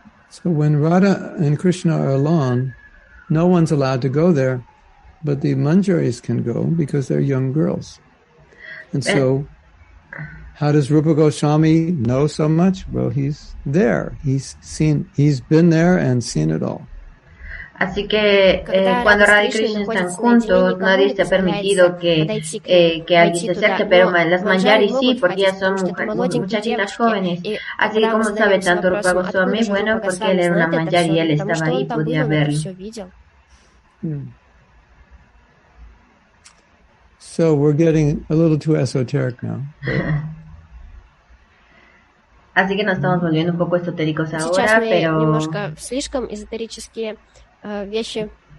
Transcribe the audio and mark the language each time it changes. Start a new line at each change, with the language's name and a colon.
English: So when Radha and Krishna are alone, no one's allowed to go there, but the manjaris can go because they're young girls. And so, how does Rupa Goswami know so much? Well, he's there. He's been there and seen it all.
Spanish: Así que cuando Radha y Krishna están juntos, nadie está permitido que alguien se acerque, pero las manjaris sí, porque ellas son muchachitas jóvenes. Así que como sabe tanto Rupa Goswami, bueno, porque él era una manjari y él estaba ahí, podía verlo.
English: So we're getting a little too esoteric now.
Spanish: Así que nos estamos volviendo un poco esotéricos ahora, pero...
Russian: немножко слишком эзотерические вещи.